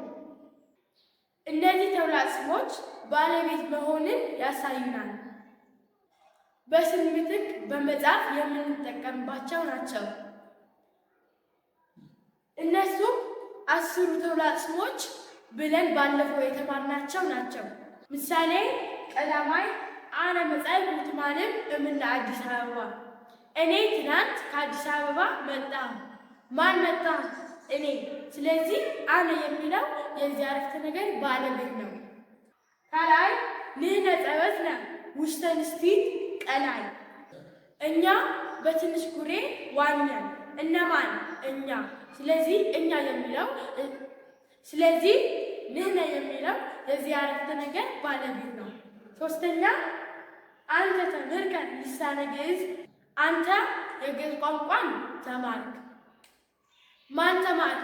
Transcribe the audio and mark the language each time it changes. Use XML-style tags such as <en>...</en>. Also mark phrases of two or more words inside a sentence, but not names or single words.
<am>እነዚህ ተውላጠ ስሞች ባለቤት መሆንን ያሳዩናል። በስም ምትክ በመጻፍ የምንጠቀምባቸው ናቸው። እነሱም 10 ተውላጠ ስሞች ብለን ባለፈው የተማርናቸው ናቸው። ምሳሌ ቀዳማይ</am> <gez>አነ መጻእኩ ትማልም እምነ አዲስ አበባ።</gez> <am>እኔ ትናንት ከአዲስ አበባ መጣሁ። ማን መጣ? እኔ። ስለዚህ አነ የሚለው የዚህ አረፍተ ነገር ባለቤት ነው። ካልኣይ</am> <gez>ንሕነ ጸበትና ውሽተ ንስቲት ቀላይ</gez> <am>እኛ በትንሽ ኩሬ ዋኘን። እነማን? እኛ። ስለዚህ እኛ የሚለው ንሕነ የሚለው የዚህ ዓረፍተ ነገር ባለቤት ነው። ሶስተኛ</am> <gez>አንተ ተምህርከ ልሳነ ግዕዝ</gez> <am>አንተ የግዕዝ ቋንቋን ተማርክ። ማን ተማርክ?</am>